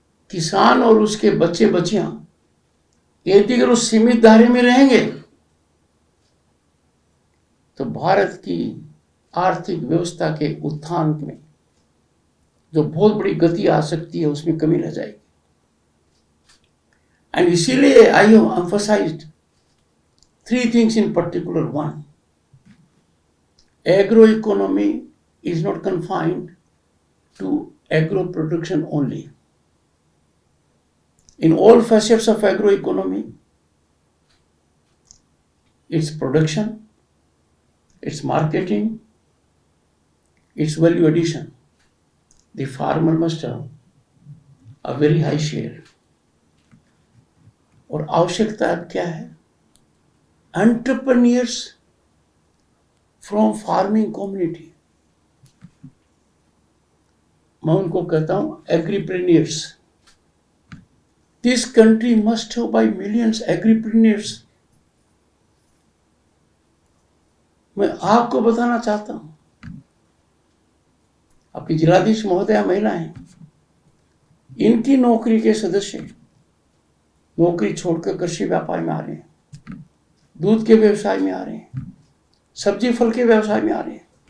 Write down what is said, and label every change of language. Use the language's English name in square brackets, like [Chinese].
[Hindi] किसान और उसके बच्चे बच्चियां यदि अगर उस सीमित दायरे में रहेंगे तो भारत की आर्थिक व्यवस्था के उत्थान में जो बहुत बड़ी गति आ सकती है उसमें कमी रह जाएगी। [English] And इसीलिए I have emphasised 3 things in particular. 1, agro economy is not confined to agro production only. In all facets of agroeconomy, its production, its marketing, its value addition, the farmer must have a very high share. [Hindi] और आवश्यकता अब क्या है? [English] Entrepreneurs from farming community, [Hindi] मैं उनको कहता हूं एग्रीप्रेन्योर्स। [English] This country must have by millions agripreneurs। [Hindi] मैं आपको बताना चाहता हूं, आपकी जिलाधीश महोदया महिलाएं, इनकी नौकरी के सदस्य नौकरी छोड़कर कृषि व्यापार में आ रहे हैं, दूध के व्यवसाय में आ रहे हैं, सब्जी फल के व्यवसाय में आ रहे हैं।